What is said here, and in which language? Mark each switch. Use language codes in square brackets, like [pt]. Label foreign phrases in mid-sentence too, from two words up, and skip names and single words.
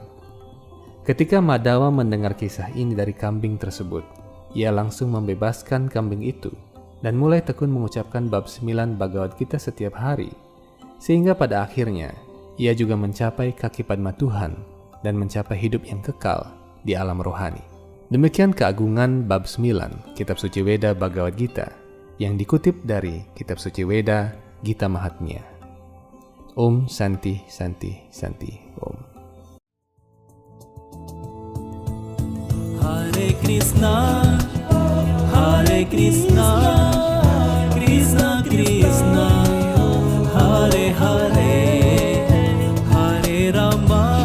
[id] Ketika Madhawa mendengar kisah ini dari kambing tersebut, ia langsung membebaskan kambing itu dan mulai tekun mengucapkan bab 9 Bhagavad Gita setiap hari, sehingga pada akhirnya ia juga mencapai kaki Padma Tuhan dan mencapai hidup yang kekal di alam rohani. Demikian keagungan bab 9 Kitab Suci Weda Bhagavad Gita yang dikutip dari Kitab Suci Weda Gita Mahatmya. [sa] ॐ शान्तिः शान्तिः शान्तिः ॐ. हरे कृष्ण, कृष्ण कृष्ण, हरे हरे, हरे राम,